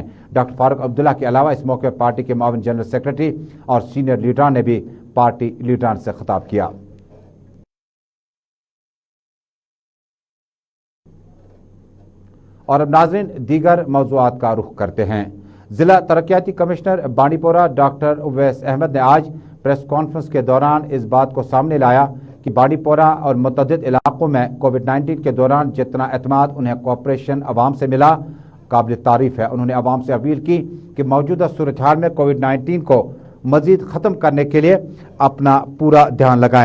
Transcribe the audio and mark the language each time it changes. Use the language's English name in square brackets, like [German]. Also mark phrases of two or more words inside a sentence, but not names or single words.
[Urdu] ڈاکٹر فاروق عبداللہ کے علاوہ اس موقع پر پارٹی کے معاون جنرل سیکرٹری اور سینئر لیڈران نے بھی پارٹی لیڈران سے خطاب کیا۔ اور اب ناظرین دیگر موضوعات کا رخ کرتے ہیں۔ ضلع ترقیاتی کمشنر بانڈی پورہ ڈاکٹر اویس احمد نے آج [English] press conference [Urdu] کے دوران اس بات کو سامنے لایا کہ بانڈی پورہ اور متعدد علاقوں میں کووڈ-19 کے دوران جتنا اعتماد انہیں کوآپریشن عوام سے ملا قابل تعریف ہے۔ انہوں نے عوام سے اپیل کی کہ موجودہ صورتحال میں کووڈ-19 کو مزید ختم کرنے کے لیے اپنا پورا دھیان لگائیں۔